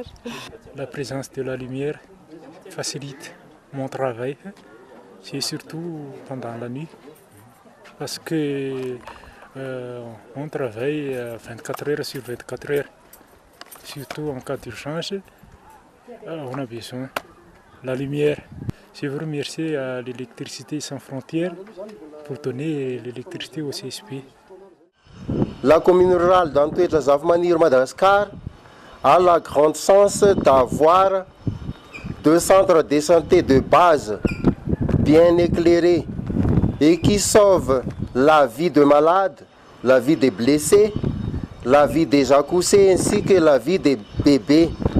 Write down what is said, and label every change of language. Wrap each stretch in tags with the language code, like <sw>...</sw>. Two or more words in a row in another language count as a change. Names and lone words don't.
<fr>La présence de la lumière facilite mon travail, c'est surtout pendant la nuit, parce que on travaille 24 heures sur 24 heures, surtout en cas d'urgence, on a besoin de la lumière. Je vous remercie à l'électricité sans frontières pour donner l'électricité au CSP. La commune rurale d'Antoetra Zavamaniry, Madagascar, a la grande chance d'avoir 2 centres de santé de base bien éclairés et qui sauvent la vie de malades, la vie des blessés, la vie des accouchés ainsi que la vie des bébés.</fr>